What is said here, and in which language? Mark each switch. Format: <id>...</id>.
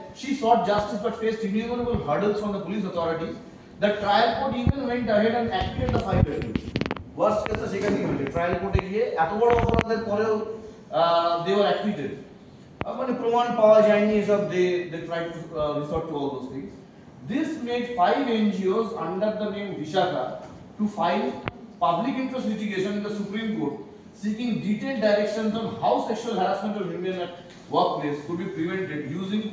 <en>She sought justice but faced innumerable hurdles from the police authorities. The trial court even went ahead and acquitted the 5 victims. Worst case</en> <bn>সেখানেই হয়েছে, trial কোর্টে গিয়ে এত বড় অপরাধের পরেও</bn> <en>they were acquitted.</en> <bn>মানে প্রমাণ পাওয়া যায়নি এসব,</bn> <en>they tried to resort to all those things. This made 5 NGOs under the name Vishaka to file public interest litigation in the Supreme Court seeking detailed directions on how sexual harassment of women at workplace could be prevented using</en>